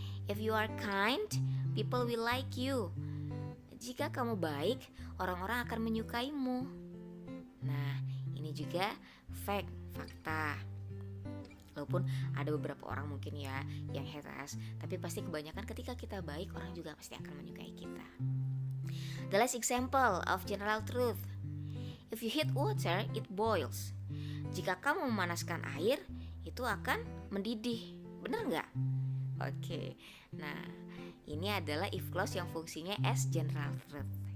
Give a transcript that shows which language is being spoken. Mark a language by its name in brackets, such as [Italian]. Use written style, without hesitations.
[English] If you are kind, people will like you. [Indonesian] Jika kamu baik, orang-orang akan menyukaimu. Nah, ini juga fact, fakta. Walaupun ada beberapa orang mungkin ya yang [English] hate us, [Indonesian] tapi pasti kebanyakan ketika kita baik, orang juga pasti akan menyukai kita. [English] The last example of general truth. If you heat water, it boils. [Indonesian] Jika kamu memanaskan air, itu akan mendidih. Benar nggak? Oke. Nah, ini adalah if clause yang fungsinya [English] as general truth.